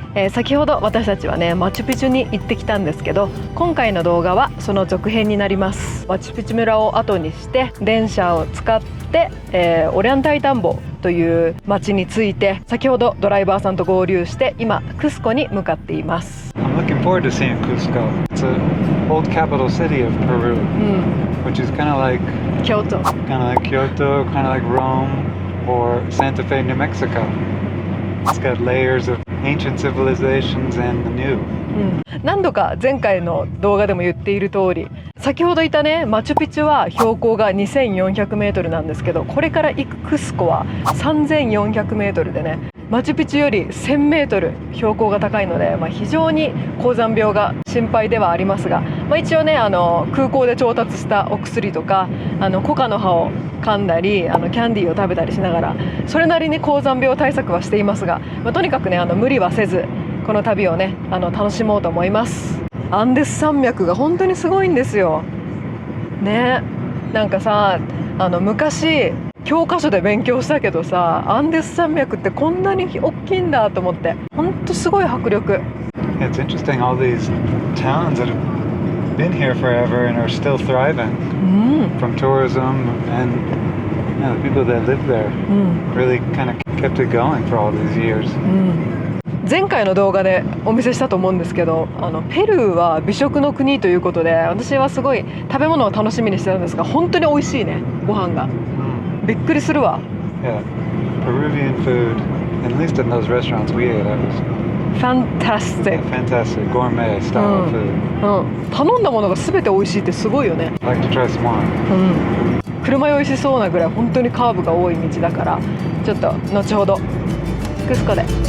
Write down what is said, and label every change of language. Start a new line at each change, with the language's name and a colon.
Japanese: 先ほど私たちはねマチュピチュに行ってきたんですけど、今回の動画はその続編になります。マチュピチュ村を後にして電車を使って、オリャンタイタンボという町に着いて、先ほどドライバーさんと合流して今クスコに向かっています。
English: I'm looking forward to seeing Cusco. It's an old capital city of Peru, which is kind of like Kyoto, Kyoto, kind of like Rome or Santa Fe, New Mexico. It's got layers of ancient civilizations and the new.
Japanese: 何度か前回の動画でも言っている通り、先ほどいたねマチュピチュは標高が2400メートルなんですけど、これから行くクスコは3400メートルでね、マチュピチュより1000メートル標高が高いので、非常に高山病が心配ではありますが、一応ね空港で調達したお薬とかコカの葉を噛んだりキャンディーを食べたりしながら、それなりに高山病対策はしていますが、とにかくね無理はせずこの旅をね楽しもうと思います。アンデス山脈が本当にすごいんですよね。なんかさ昔教科書で勉強したけどさ、アンデス山脈ってこんなに大きいんだと思って、本当すごい迫力。
English: Yeah, it's interesting, all these towns that have been here forever and are still thriving from tourism, and the people that live there really kind of kept it going for all these years.
Japanese: 前回の動画でお見せしたと思うんですけど、ペルーは美食の国ということで、私はすごい食べ物を楽しみにしてたんですが、本当に美味しいね、ご飯が。びっくりするわ。
English: Yeah, Peruvian food, at least in those restaurants we ate, that was Fantastic. fantastic, gourmet style of food.
Japanese: 頼んだものが全て美味しいってすごいよね。
English: I'd like to try some more.
Japanese: 車酔いしそうなぐらい本当にカーブが多い道だから、ちょっと後ほどクスコで。